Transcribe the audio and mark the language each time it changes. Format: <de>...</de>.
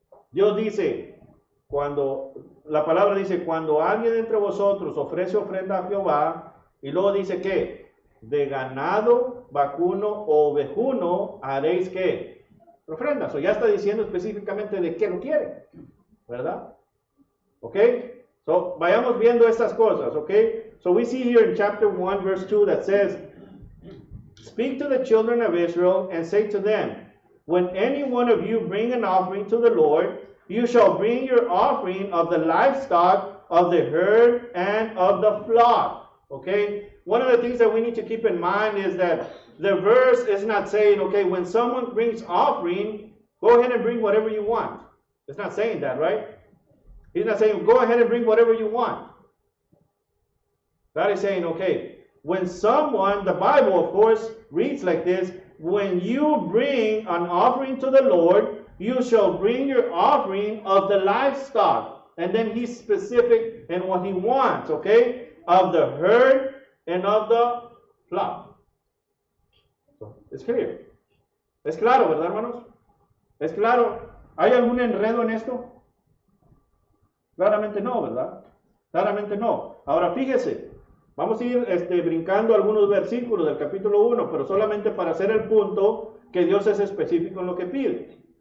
<es>Dios dice, la palabra dice, cuando alguien entre vosotros ofrece ofrenda a Jehová, y luego dice que de ganado, vacuno o ovejuno haréis que ofrendas. O ya está diciendo específicamente de qué lo quiere, ¿verdad? ¿Ok? So, vayamos viendo estas cosas, ¿ok?</es> <en>So we see here in chapter 1 verse 2 that says, speak to the children of Israel and say to them, when any one of you bring an offering to the Lord, you shall bring your offering of the livestock, of the herd, and of the flock. Okay? One of the things that we need to keep in mind is that the verse is not saying, okay, when someone brings offering, go ahead and bring whatever you want. It's not saying that, right? He's not saying, go ahead and bring whatever you want. God is saying, okay, when someone, the Bible, of course, reads like this, when you bring an offering to the Lord, you shall bring your offering of the livestock. And then he's specific in what he wants, okay? Of the herd and of the flock. So, it's clear.</en> <es>Es claro, ¿verdad, hermanos? Es claro. ¿Hay algún enredo en esto? Claramente no, ¿verdad? Claramente no. Ahora fíjese, vamos a ir brincando algunos versículos del capítulo 1, pero solamente para hacer el punto que Dios es específico en lo que pide.</es>